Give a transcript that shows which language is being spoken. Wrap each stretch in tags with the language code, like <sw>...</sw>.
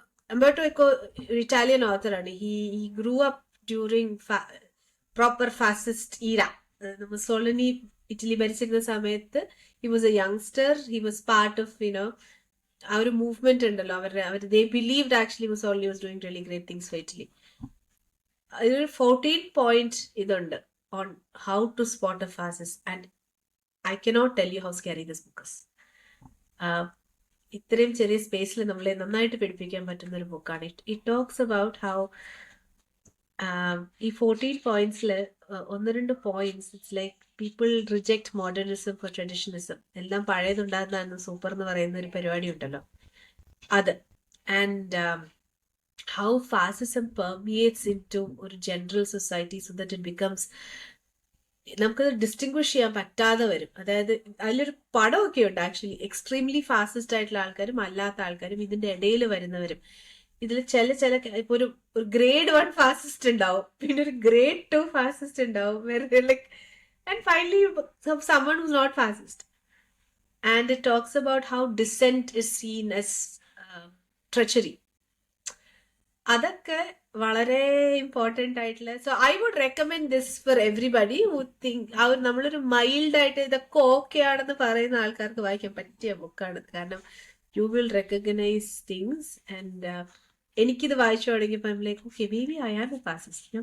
<ml>Umberto Eco ഒരു Italian ഓത്തറാണ്.</ml> <en>he grew up during proper fascist era.</en> <ml>Mussolini Italy ഭരിച്ചിരുന്ന സമയത്ത്</ml> <en>he was a youngster. He was part of</en> <ml>ആ ഒരു movement ഉണ്ടല്ലോ.</ml> <en>they believed actually Mussolini was doing really great things for Italy.</en> <ml>അതിനൊരു 14 point ഇതുണ്ട്</ml> <en>on how to spot a fascist, and I cannot tell you how scary this book is.</en> <ml>ഇത്രയും ചെറിയ സ്പേസിൽ നമ്മളെ നന്നായിട്ട് പഠിപ്പിക്കാൻ പറ്റുന്ന ഒരു ബുക്കാണ്.</ml> <en>It talks about how ഈ 14 പോയിന്റ്സിൽ 1-2 points it's like people reject modernism for traditionalism.</en> <ml>എല്ലാം പഴയതുണ്ടാകുന്ന സൂപ്പർ എന്ന് പറയുന്ന ഒരു പരിപാടി ഉണ്ടല്ലോ അത്.</ml> <en>and how fascism permeates into ഒരു general society so that it becomes,</en> <ml>നമുക്കത് ഡിസ്റ്റിങ്വിഷ് ചെയ്യാൻ പറ്റാതെ വരും. അതായത് അതിലൊരു പടമൊക്കെ ഉണ്ട് ആക്ച്വലി. എക്സ്ട്രീംലി ഫാസിസ്റ്റ് ആയിട്ടുള്ള ആൾക്കാരും അല്ലാത്ത ആൾക്കാരും ഇതിന്റെ ഇടയിൽ വരുന്നവരും. ഇതിൽ ചില ഇപ്പൊ ഒരു grade 1 ഫാസിസ്റ്റ് ഉണ്ടാവും, പിന്നെ ഒരു grade 2 ഫാസിസ്റ്റ് ഉണ്ടാവും, like and finally</ml> <en>someone who's not fascist. And it talks about how dissent is seen as treachery.</en> <ml>അതൊക്കെ വളരെ ഇമ്പോർട്ടൻ്റ് ആയിട്ടുള്ള.</ml> <en>so I would recommend this for everybody who think</en> <ml>നമ്മളൊരു mild ആയിട്ട് ഇതൊക്കെ ഓക്കെ ആണെന്ന് പറയുന്ന ആൾക്കാർക്ക് വായിക്കാൻ പറ്റിയ ബുക്കാണ്.</ml> <en>കാരണം you will recognise things. And</en> <ml>എനിക്കിത് വായിച്ചു തുടങ്ങിയപ്പോൾ</ml> <en>Like okay maybe I am a fascist.</en>